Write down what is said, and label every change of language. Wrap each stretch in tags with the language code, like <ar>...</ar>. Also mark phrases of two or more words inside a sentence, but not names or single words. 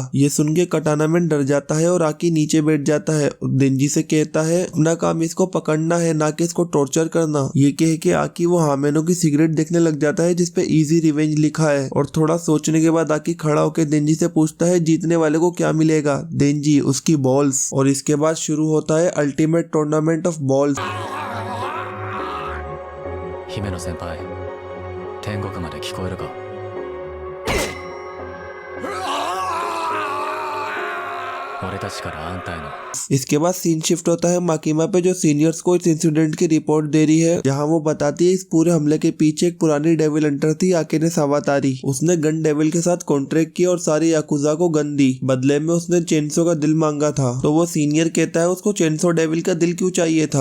<hi>ये सुन के कटाना मैन डर जाता है और आकी नीचे बैठ जाता है और देंजी से कहता है अपना काम इसको पकड़ना है ना कि इसको टॉर्चर करना। ये कह के आकी वो हामेनो की सिगरेट देखने लग जाता है जिसपे</hi> <en>easy revenge</en> <hi>लिखा है और थोड़ा सोचने के बाद आकी खड़ा होकर देंजी से पूछता है जीतने वाले को क्या मिलेगा? देंजी उसकी बॉल्स। और इसके बाद शुरू होता है</hi> <en>ultimate tournament of balls.</en> <ja>姫野先輩、天国まで聞こえるか。俺たちからあんたへの</ja> <hi>इसके बाद</hi> <en>scene shift</en> <hi>होता है माकीमा पे जो सीनियर्स को इस इंसिडेंट की रिपोर्ट दे रही है, जहां वो बताती है इस पूरे हमले के पीछे एक पुरानी</hi> <en>devil hunter</en> <hi>थी आके ने सावातारी। उसने गन डेविल के साथ कॉन्ट्रैक्ट किया और सारी याकुजा को गन दी, बदले में उसने चेंसो का दिल मांगा था। तो वो सीनियर कहता है उसको चेंसो डेविल का दिल क्यों चाहिए था?</hi>